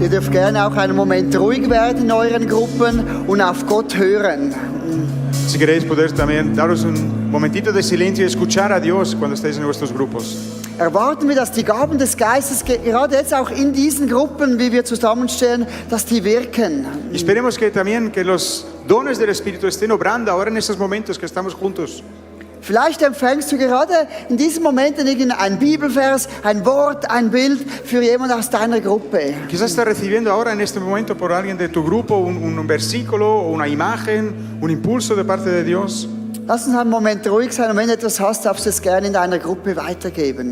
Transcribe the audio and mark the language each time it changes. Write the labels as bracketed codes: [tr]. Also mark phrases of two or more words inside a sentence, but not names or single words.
[de] dürft gerne auch einen Moment ruhig werden in euren Gruppen und auf Gott hören. [es] Si queréis poder también daros un momentito de silencio y escuchar a Dios cuando estéis en vuestros grupos. [de] Erwarten wir, dass die Gaben des Geistes gerade jetzt auch in diesen Gruppen, wie wir zusammenstehen, dass die wirken. [es] Y esperemos que también que los dones del Espíritu estén obrando ahora en estos momentos que estamos juntos. [de] Vielleicht empfängst du gerade in diesen Momenten irgendein Bibelvers, ein Wort, ein Bild für jemand aus deiner Gruppe. [es] Quizás estás recibiendo ahora en este momento por alguien de tu grupo un versículo, una imagen, un impulso de parte de Dios. [de] Lass uns einen Moment ruhig sein und wenn du etwas hast, darfst du es gerne in deiner Gruppe weitergeben.